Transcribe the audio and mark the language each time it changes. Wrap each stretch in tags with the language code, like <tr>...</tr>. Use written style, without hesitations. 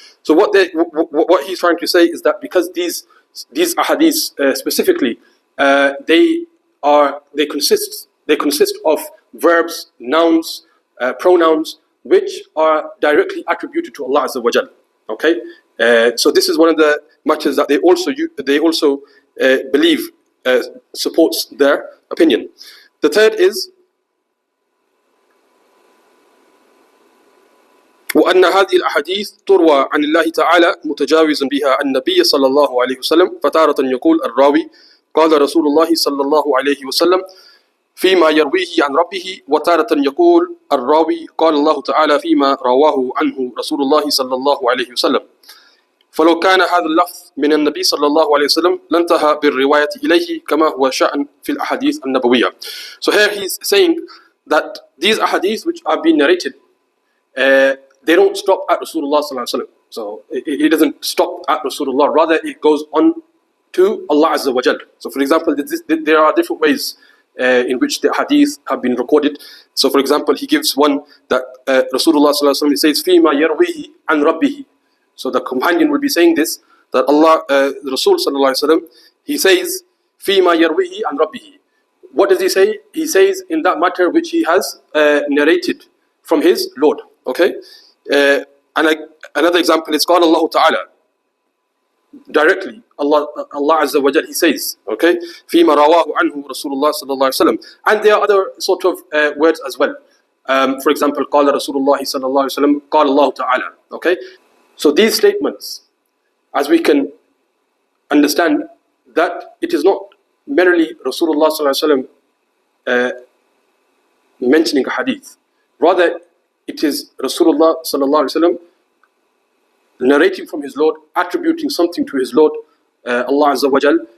<en>So what he's trying to say is that because these ahadith specifically, they consist of verbs, nouns, pronouns, which are directly attributed to Allah Azza wa Jal. Okay, so this is one of the matters that they also believe supports their opinion. The third is</en> <ar>وأن هذه الأحاديث تروى عن الله تعالى متجاوزا بها النبي صلى الله عليه وسلم فتارة يقول الراوي قال رسول الله صلى الله عليه وسلم فيما يرويه عن ربه وتارة يقول الراوي قال الله تعالى فيما رواه عنه رسول الله صلى الله عليه وسلم فلو كان هذا اللفظ من النبي صلى الله عليه وسلم لانتهى بالرواية إليه كما هو شأن في الأحاديث النبوية.</ar> <en>So here he's saying that these ahadith which are being narrated, they don't stop at Rasulullah sallallahu alaihi wasallam. So it doesn't stop at Rasulullah. Rather, it goes on to Allah Azza wa Jal. So for example, there are different ways in which the hadith have been recorded. So for example, he gives one that Rasulullah sallallahu alaihi wasallam, he says,</en> <ar>"Fima yarwihi an rabbihi."</ar> <en>So the companion will be saying this, that Allah, the Rasul sallallahu alaihi wasallam, he says,</en> <ar>"Fima yarwihi an rabbihi."</ar> <en>What does he say? He says in that matter which he has narrated from his Lord. Okay. Another example is called Allah Ta'ala. Directly, Allah Azza wa Jal, He says, okay,</en> <ar>فِيمَا رَوَاهُ عَنْهُ رَسُولُ اللَّهِ صَلَّى اللَّهُ عَلَيْهِ وسلم.</ar> <en>And there are other sort of words as well. For example,</en> <ar>قال رسول الله صلى الله عليه وسلم قال الله تعالى.</ar> <en>Okay, so these statements, as we can understand, that it is not merely Rasulullah</en> <ar>صلى الله عليه وسلم</ar> <en>mentioning a hadith. Rather, it is Rasulullah sallallahu alaihi wasallam narrating from his Lord, attributing something to his Lord, Allah Azza wa Jal.</en>